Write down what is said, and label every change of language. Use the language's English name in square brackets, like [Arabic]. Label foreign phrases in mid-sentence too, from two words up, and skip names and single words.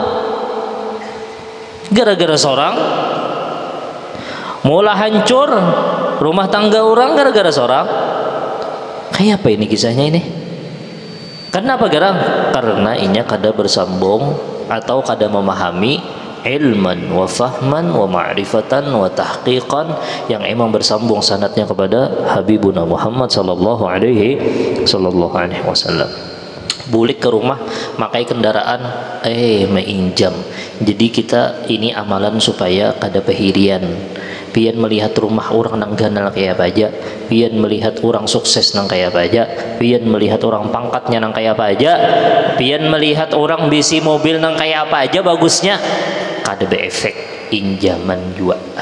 [Banjar] Gara-gara seorang. Mulah hancur rumah tangga orang gara-gara seorang. Kayak apa ini kisahnya ini? Kenapa garang? Karena inya kada bersambung atau kada memahami [Arabic] علماً وفهماً ومعرفةً وتحقيقاً [Banjar] yang emang bersambung sanadnya kepada Habibuna Muhammad [Arabic] صلى الله عليه وسلم. [Banjar] Bulik ke rumah makai kendaraan meinjam. Jadi kita ini amalan supaya kada pehirian. Pian melihat rumah orang nang ganal kayak apa aja, pian melihat orang sukses nang kayak apa aja, pian melihat orang pangkatnya nang kayak apa aja, pian melihat orang bisi mobil nang kayak apa aja bagusnya, kada beefek injaman jua.